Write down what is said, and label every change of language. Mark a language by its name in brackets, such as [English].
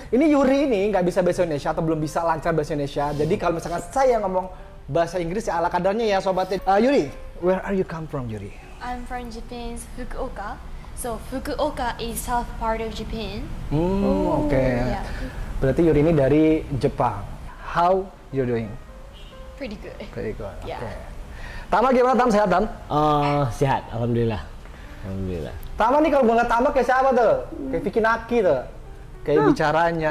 [Indonesian] Ini Yuri ini nggak bisa bahasa Indonesia atau belum bisa lancar bahasa Indonesia. Jadi kalau misalkan saya ngomong bahasa Inggris ya ala kadarnya ya sobat. [English] Yuri, where are you come from, Yuri? I'm from Japan's Fukuoka. So Fukuoka is south part of Japan. Oke. Yeah, [Indonesian] Berarti Yuri ini dari Jepang. [English] How you doing? pretty good. Very good. Yeah. [Indonesian] Oke. Tama gimana, Tam? Sehat, Tam? Sehat, alhamdulillah. Alhamdulillah. Tama nih kalau gua nggak Tama kayak siapa tuh? Kayak Vicky Naki tuh. Kayak bicaranya.